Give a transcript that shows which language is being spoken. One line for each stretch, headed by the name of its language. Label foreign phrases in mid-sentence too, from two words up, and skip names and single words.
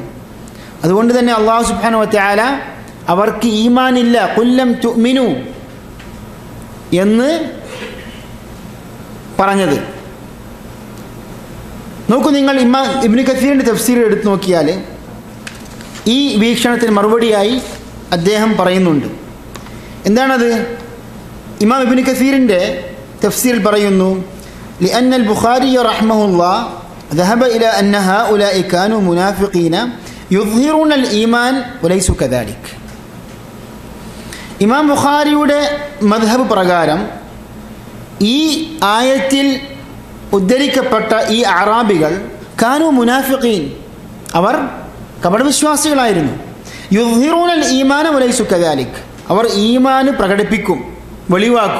Malayalam: അതുകൊണ്ട് തന്നെ
Arabic: الله سبحانه وتعالى
Malayalam: അവർക്ക് ഈമാനില്ല,
Arabic: قل لم تؤمنوا
Malayalam: എന്ന് പറഞ്ഞത്. നോക്കൂ, നിങ്ങൾ ഇമാം ഇബ്നു കസീറിൻ്റെ തഫ്സീർ എടുത്ത് നോക്കിയാൽ ഈ വീക്ഷണത്തിന് മറുപടിയായി അദ്ദേഹം പറയുന്നുണ്ട്. എന്താണത്? ഇമാം ഇബ്നു കസീറിൻ്റെ തഫ്സീറിൽ പറയുന്നു,
Arabic: لأن البخاري رحمه الله ذهب إلى أن هؤلاء كانوا منافقين يظهرون الإيمان وليسوا كذلك.
Malayalam: ഇമാം ബുഖാരിയുടെ മദ്ഹബ് പ്രകാരം ഈ ആയത്തിൽ ഉദ്ധരിക്കപ്പെട്ട ഈ അറാബികൾ
Arabic: كانوا منافقين,
Malayalam: അവർ കപടവിശ്വാസികളായിരുന്നു.
Arabic: يظهرون الإيمان وليسوا كذلك,
Malayalam: അവർ ഈമാന് പ്രകടിപ്പിക്കും, വെളിവാക്കും.